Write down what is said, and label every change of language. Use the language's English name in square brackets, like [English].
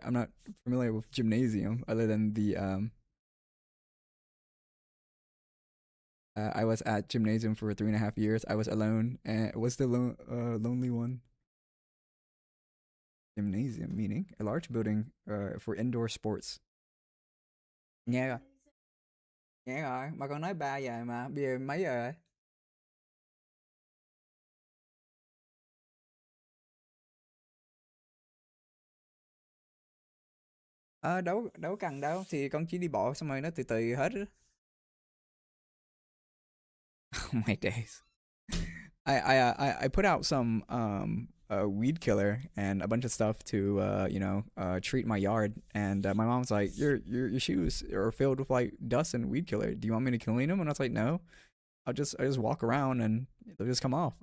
[English] I'm not familiar with gymnasium other than the I was at gymnasium for 3.5 years. I was alone and was the lonely one. Gymnasium meaning a large building for indoor sports. [Vietnamese] Nghe rồi, nghe rồi. Mà con nói 3 giờ mà bây giờ mấy giờ rồi? Ờ đâu đâu cần đâu thì con chỉ đi bộ xong rồi nó từ từ hết á. [English] Oh my days. I put out some weed killer and a bunch of stuff to treat my yard, and my mom's like, your shoes are filled with like dust and weed killer. Do you want me to clean them? And I was like, no, I just walk around and they'll just come off.